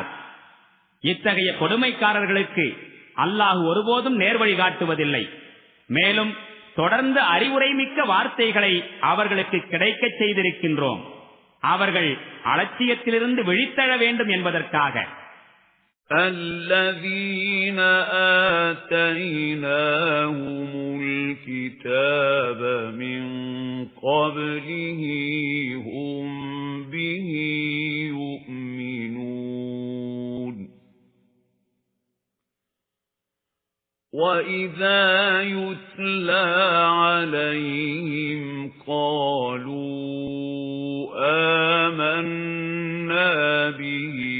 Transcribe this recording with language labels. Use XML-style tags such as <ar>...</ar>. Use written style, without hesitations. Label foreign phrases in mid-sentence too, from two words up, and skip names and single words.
<ta>இத்தகைய கொடுமைக்காரர்களுக்கு அல்லாஹ் ஒருபோதும் நேர்வழி காட்டுவதில்லை. மேலும் தொடர்ந்து அறிவுரை மிக்க வார்த்தைகளை அவர்களுக்கு கிடைக்கச் செய்திருக்கின்றோம், அவர்கள் அலட்சியத்திலிருந்து விழித்தெழ வேண்டும் என்பதற்காக.</ta> <ar>الذين آتيناهم الكتاب من قبله هم به يؤمنون وإذا يتلى عليهم قالوا آمنا به</ar>